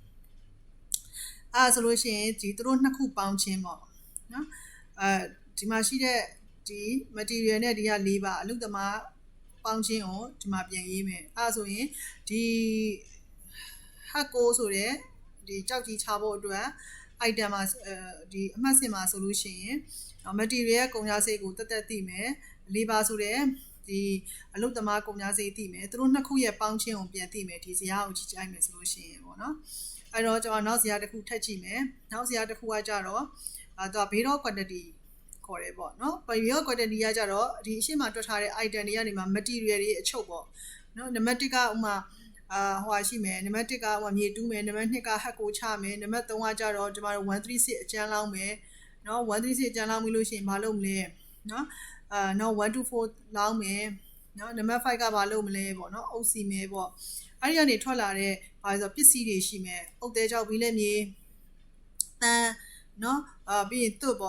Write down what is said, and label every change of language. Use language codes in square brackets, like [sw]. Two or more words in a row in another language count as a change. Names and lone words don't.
[my] ဆိုလို့ရှိရင်ဒီသူတို့2ခုပေါင်းခြင်းပေါ့နော်ဒီမှာရှိတဲ့ဒီ material နဲ့ဒီက4ပါအလုပ်သမားပေါင်းခြင်းကိုဒီမှာပြန်ရေးမယ်ဆိုရင်ဒီဟက်ကိုဆိုတဲ့ဒီကြောက်ကြီးချဖို့အတွက် item မှာဒီအမှတ်စဉ်မှာဆိုလို့ရှိရင် material ကုန်ကြမ်းစိတ်ကိုတက်သိမယ်4ပါဆိုတဲ့ဒီအလုပ်သမားကုန်ကြမ်းစိတ်သိမယ်သူတို့2ခုရဲ့ပေါင်းခြင်းကိုပြန်သိမယ်ဒီဇယားကိုကြည့်ကြိုက်မယ်ဆိုလို့ရှိရင်ပေါ့နော် အဲ့တော့ကျွန်တော်နောက်ဇယားတစ်ခုထပ်ကြည့်မယ်နောက်ဇယားတစ်ခုကကြတော့သူက [en] Base of quantity [my] ခေါ်တယ်ပေါ့နော် [en] Base of quantity [my] ကကြတော့ဒီအရှင်းမှာတွက်ထားတဲ့ item တွေကနေမှ material တွေအချုပ်ပေါ့နော်နံပါတ်1ကဥမာဟိုရှိမယ်နံပါတ်1ကမြေတူးမယ်နံပါတ်2ကဟက်ကိုချမယ်နံပါတ်3ကကြတော့ကျမတို့136အကျ န်းလောင်းမယ်နော်136အကျန်းလောင်းပြီးလို့ရှိရင်မလုပ်မလဲနော်နောက်124လောင်းမယ်နော်နံပါတ်5ကဘာလုပ်မလဲပေါ့နော်အုပ်စီမယ်ပေါ့အဲ့ဒီကနေထွက်လာတဲ့ဘာလဲဆိုပစ္စည်းတွေရှိမယ်အုတ်သေးကြောက်ပြီးလက်မြေတန်းနော်ပြီးရင်တွတ်